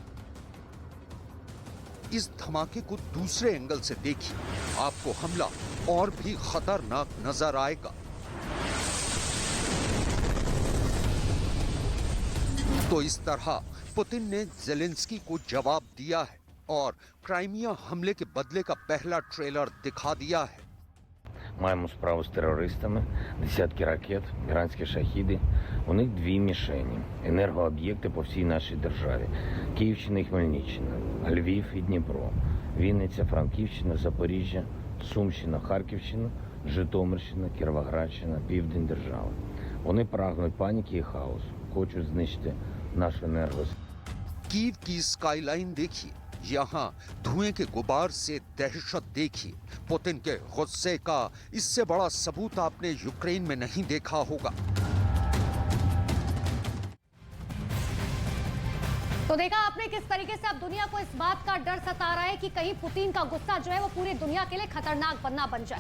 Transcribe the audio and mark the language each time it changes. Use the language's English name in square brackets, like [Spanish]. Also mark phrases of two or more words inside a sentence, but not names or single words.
[Hindi] इस धमाके को दूसरे एंगल से देखिए, आपको हमला और भी खतरनाक नजर आएगा। तो इस तरह पुतिन ने ज़ेलेंस्की को जवाब दिया है और क्राइमिया हमले के बदले का पहला ट्रेलर दिखा दिया है। [Ukrainian] Маємо справу з терористами, десятки ракет, іранські шахіди. У них дві мішені – енергооб'єкти по всій нашій державі. Київщина і Хмельниччина, Львів і Дніпро, Вінниця, Франківщина, Запоріжжя, Сумщина, Харківщина, Житомирщина, Кіровоградщина, південь держави. Вони прагнуть паніки і хаосу, хочуть знищити нашу енергосистему. [Hindi] कीव की स्काईलाइन देखिए, यहाँ धुएं के गुबार से दहशत देखिए। पुतिन के गुस्से का इससे बड़ा सबूत आपने यूक्रेन में नहीं देखा होगा। तो देखा आपने किस तरीके से अब दुनिया को इस बात का डर सता रहा है कि कहीं पुतिन का गुस्सा जो है वो पूरी दुनिया के लिए खतरनाक बन जाए।